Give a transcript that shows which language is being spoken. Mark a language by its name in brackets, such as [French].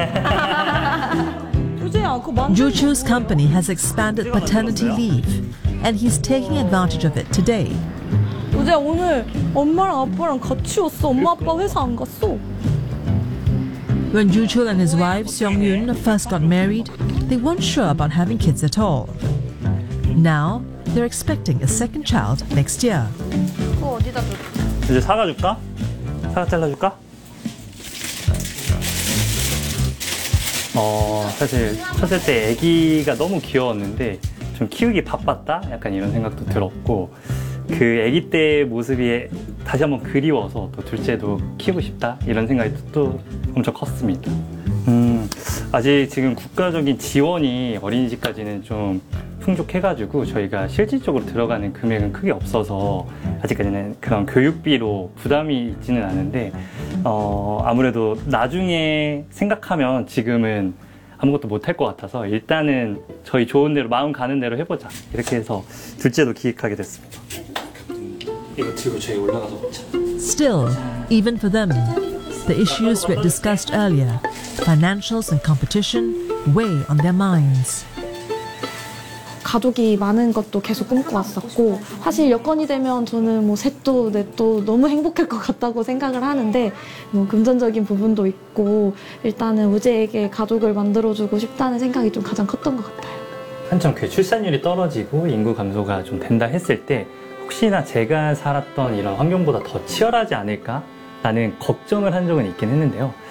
[English] Juchu's company has expanded paternity leave, and he's taking advantage of it today. [Korean] 어제 오늘 엄마랑 아빠랑 같이 왔어. 엄마 아빠 회사 안 갔어. [English] When Juchul and his wife, Seongyun, first got married, they weren't sure about having kids at all. Now, they're expecting a second child next year. [Korean] 그거 어디다 줘? 이제 사과 줄까? 사과 잘라줄까? 사실 첫째 때 아기가 너무 귀여웠는데 좀 키우기 바빴다? 약간 이런 생각도 들었고 그 아기 때 모습이 다시 한번 그리워서 또 둘째도 키우고 싶다? 이런 생각이 또 엄청 컸습니다. 아직 지금 국가적인 지원이 어린이집까지는 좀 풍족해가지고 저희가 실질적으로 들어가는 금액은 크게 없어서 아직까지는 그런 교육비로 부담이 있지는 않은데 아무래도 나중에 생각하면 지금은 아무것도 못할 것 같아서 일단은 저희 좋은 대로 마음 가는 대로 해보자 이렇게 해서 둘째도 기획하게 됐습니다. [English] Still, even for them, the issues we had discussed earlier, financials and competition, weigh on their minds. [Korean] 가족이 많은 것도 계속 꿈꿔왔었고 사실 여건이 되면 저는 뭐 셋도 넷도 너무 행복할 것 같다고 생각을 하는데 뭐 금전적인 부분도 있고 일단은 우재에게 가족을 만들어주고 싶다는 생각이 좀 가장 컸던 것 같아요. 한참 그 출산율이 떨어지고 인구 감소가 좀 된다 했을 때 혹시나 제가 살았던 이런 환경보다 더 치열하지 않을까라는 걱정을 한 적은 있긴 했는데요.